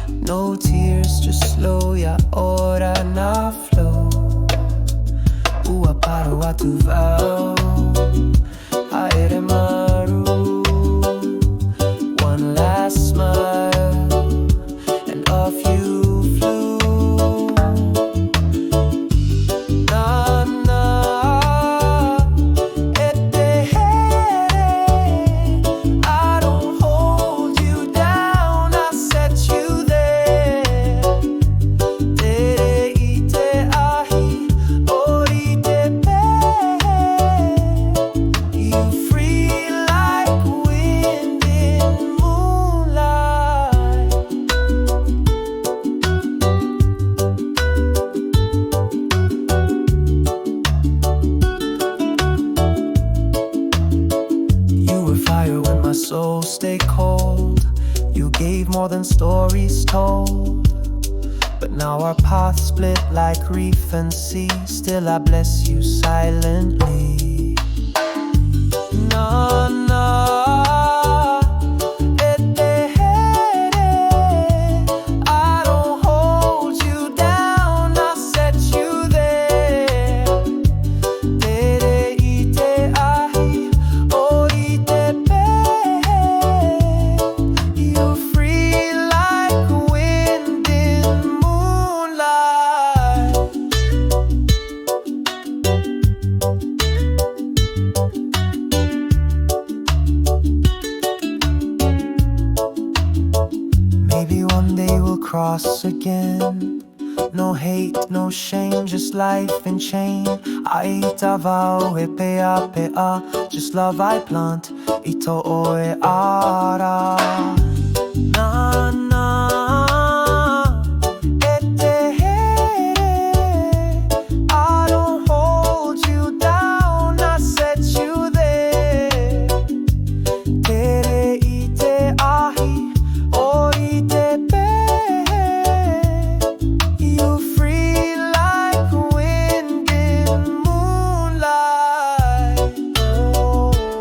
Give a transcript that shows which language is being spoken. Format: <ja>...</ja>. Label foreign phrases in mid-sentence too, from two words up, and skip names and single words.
<en>No tears, just slow</en> <ty>ya ora na</ty> <en>flow.</en> <ty>Ua paro atu vau aere maru.</ty> <en>One last smile and off you flew.</en> <ty>Nānā e te here.</ty> <en>I don't hold you down, I set you there.</en> <ty>Tere I te ahi, ori te pe.</ty> <en>You free like wind in moonlight. You were fire when my soul stayed cold. You gave more than stories told. But now our paths split like reef and sea. Still I bless you silently.</en> <ty>Nānā e te here.</ty> <en>I don't hold you down, I set you there.</en> <ty>Tere I te ahi, ori te pe.</ty> <en>You free like wind in moonlight. Maybe one day we'll cross again. No hate, no shame, just life in chain.</en> <ty>Aita vau e pea,</ty> <en>just love I plant.</en> <ty>Ito oe ara. Nānā e te here.</ty> <en>I don't hold you down, I set you there.</en> <ty>Tere I te ahi, ori te pe.</ty> <en>You free like wind in moonlight. Oh,</en>